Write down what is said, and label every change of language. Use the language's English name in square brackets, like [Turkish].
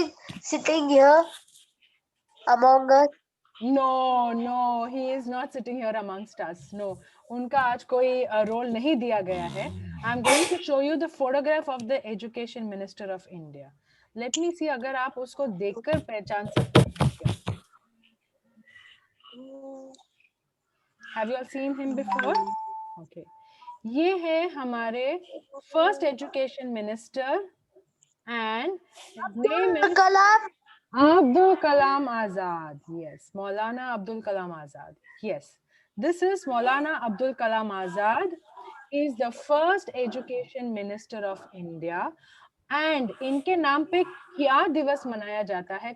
[English] he sitting here among us? No, no, he is not sitting here amongst us. [Hindi] No, उनका आज कोई role नहीं दिया गया है. [English] I'm going to show you the photograph of the education minister of India. Let me see [Hindi] अगर आप उसको देखकर पहचान सकते हैं क्या? [English] Have you all seen him before? Okay. [Hindi] ये है हमारे [English] first education minister and his name is Kalam. Abdul Kalam Azad. Yes, Maulana Abdul Kalam Azad. Yes, this is Maulana Abdul Kalam Azad. He is the first education minister of India. [Hindi] And इनके नाम पे क्या दिवस मनाया जाता है?